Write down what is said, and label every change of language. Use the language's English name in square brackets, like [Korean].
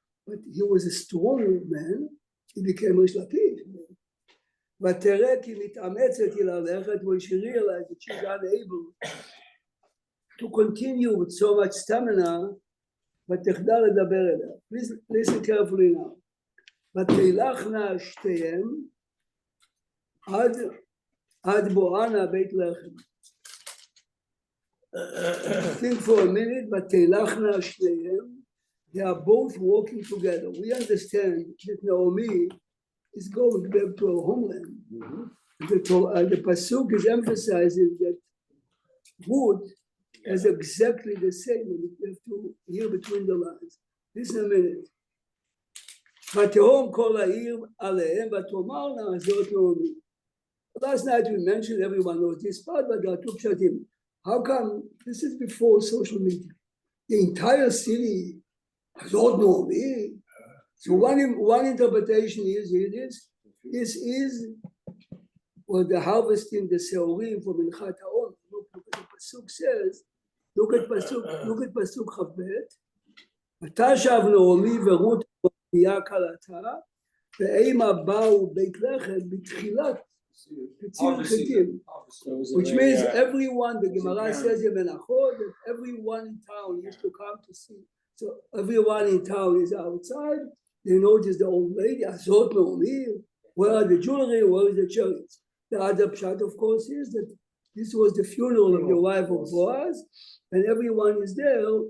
[English] But he was a strong man, he became Rish Lakish. [Hebrew] ותראה כי מתאמצת היא ללכת, [English] when she realized that she's unable to continue with so much stamina, [Hebrew] ותחדל לדבר אליה. [English] Please listen carefully now. [Hebrew] ותלכנה שתיהם עד בואנה בית לחם. [English] Think for a minute, [Hebrew] ותלכנה שתיהם, [English] they are both walking together. We understand that Naomi is going back to her homeland. The Pasuk is emphasizing that Ruth is exactly the same. You have to hear between the lines. Listen a minute. [Hebrew] ותהום כל העיר עליהם ותאמרנה זאת נעמי. [English] Last night we mentioned, everyone knows this part, but there are two pshatim. How come this is before social media? The entire city [Hebrew] זאת נעמי. [English] So one interpretation is this is what the harvesting the seurim from Minchat Haon. Look what the pasuk says. Look at pasuk Chavbet. [Hebrew] ותשב נעמי ורות ביה כלתה, ואימה באו בית לחם בתחילת קציר חיטים. [English] Which means everyone, the Gemara says in Menachot, that everyone in town used to come to see. So everyone in town is outside. They notice the old lady, Azot Naomi, where are the jewelry, where is the chariots? The other pshat, of course, is that this was the funeral of the wife of Boaz, and everyone is there.